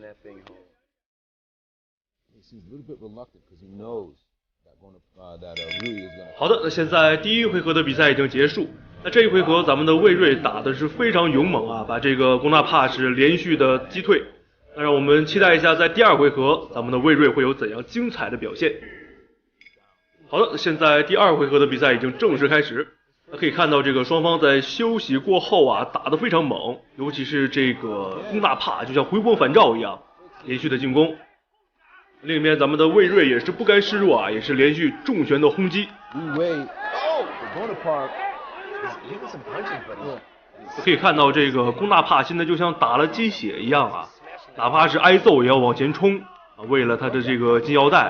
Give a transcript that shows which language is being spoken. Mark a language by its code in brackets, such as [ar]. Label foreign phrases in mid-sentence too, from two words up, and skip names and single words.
[zh] 好的，那現在第一回合的比賽已經結束。那這一回合咱們的魏睿打的是非常勇猛啊，把這個龔納帕是連續的擊退。那讓我們期待一下在第二回合咱們的魏睿會有怎樣精彩的表現。好的，現在第二回合的比賽已經正式開始。可以看到這個雙方在休息過後啊，打得非常猛，尤其是這個龔納帕就像回光返照一樣，連續的進攻。另一邊咱們的魏睿也是不甘示弱啊，也是連續重拳的轟擊。可以看到这个龚纳帕现在就像打了鸡血一样啊，哪怕是挨揍也要往前冲啊，为了他的这个金腰带。